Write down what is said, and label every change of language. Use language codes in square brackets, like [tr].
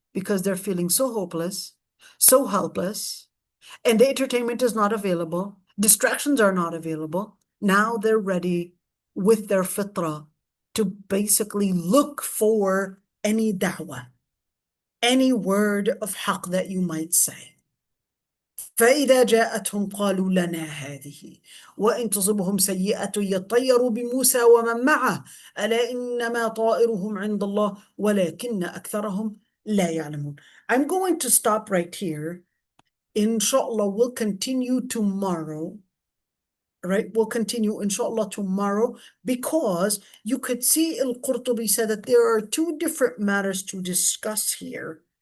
[en] Because they're feeling so hopeless, so helpless, and the entertainment is not available, distractions are not available. Now they're ready with their fitrah to basically look for any da'wah, any word of haqq that you might say. [ar] فإذا جاءتهم قالوا لنا هذه وإن تصبهم سيئة يطيروا بموسى ومن معه ألا إنما طائرهم عند الله ولكن أكثرهم لا يعلمون. [en] I'm going to stop right here. Inshallah, we'll continue tomorrow. Right? We'll continue, inshallah, tomorrow, because you could see al-Qurtubi said that there are two different matters to discuss here.